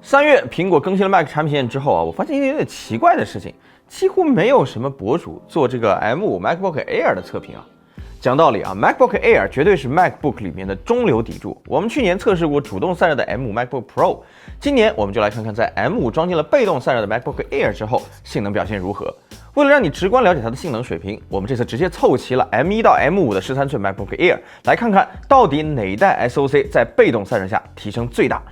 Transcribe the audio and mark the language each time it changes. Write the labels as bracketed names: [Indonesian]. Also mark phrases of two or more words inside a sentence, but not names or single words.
[Chinese] 3 月，蘋果更新了 Mac 產品線之後啊，我發現一個有點奇怪的事情，幾乎沒有什麼博主做這個 M5 MacBook Air 的測評啊。講道理啊 ，MacBook Air 絕對是 MacBook 裡面的中流砥柱。我們去年測試過主動散熱的 M5 MacBook Pro， 今年我們就來看看在 M5 裝進了被動散熱的 MacBook Air 之後，性能表現如何。為了讓你直觀了解它的性能水平，我們這次直接湊齊了 M1 到 M5 的13寸 MacBook Air， 來看看到底哪一代 SoC 在被動散热下提升最大。